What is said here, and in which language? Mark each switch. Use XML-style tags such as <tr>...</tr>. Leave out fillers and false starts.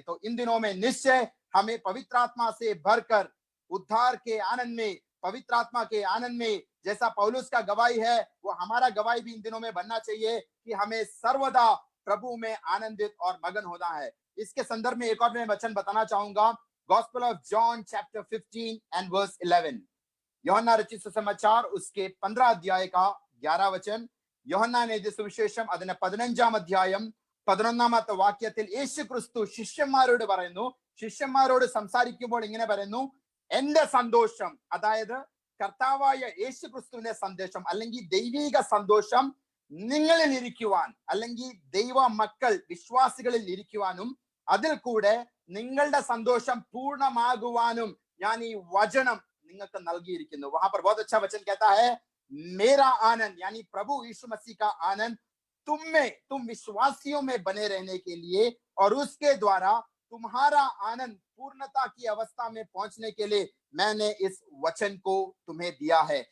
<hi>तो इन दिनों में निश्चय हमें पवित्र आत्मा से भरकर उद्धार के आनंद में, पवित्र आत्मा के आनंद में, जैसा पौलुस का गवाही है वो हमारा गवाही भी इन दिनों में बनना चाहिए कि हमें सर्वदा प्रभु में आनंदित और मगन होना है। इसके संदर्भ में एक और मैं वचन बताना चाहूंगा,</hi> <en>Gospel of John chapter 15 and verse 11।</en> <ml>യോഹന്നാൻ രചിച്ച സുസമാचार</ml> <hi>उसके 15 अध्याय का 11 वचन।</hi> <ml>യോഹന്നാൻ എഴുതിയ സുവിശേഷം അതിന്റെ 15-ാം അധ്യായം 11-ാമത്തെ വാക്യത്തിൽ യേശു ക്രിസ്തു ശിഷ്യന്മാരോട് പറയുന്നു, ശിഷ്യന്മാരോട് സംസാരിക്കുമ്പോൾ ഇങ്ങനെ പറയുന്നു, എന്റെ സന്തോഷം, അതായത് കർത്താവായ യേശു ക്രിസ്തുവിന്റെ സന്ദേശം അല്ലെങ്കിൽ ദൈവിക സന്തോഷം നിങ്ങളിൽ ഇരിക്കുവാൻ, അല്ലെങ്കിൽ ദൈവ മക്കൾ വിശ്വാസികളിൽ ഇരിക്കുവാനും അതിൽ കൂടെ നിങ്ങളുടെ സന്തോഷം പൂർണ്ണമാകുവാനും ഞാൻ ഈ വചനം നിങ്ങൾക്ക് നൽകിയിരിക്കുന്നു।</ml> <hi>वहां पर बहुत अच्छा वचन कहता है, मेरा आनंद यानी प्रभु यीशु मसीह का आनंद तुम में, तुम विश्वासियों में बने रहने के लिए और उसके द्वारा तुम्हारा आनंद पूर्णता की अवस्था में पहुंचने के लिए मैंने इस वचन को तुम्हें दिया है।</hi>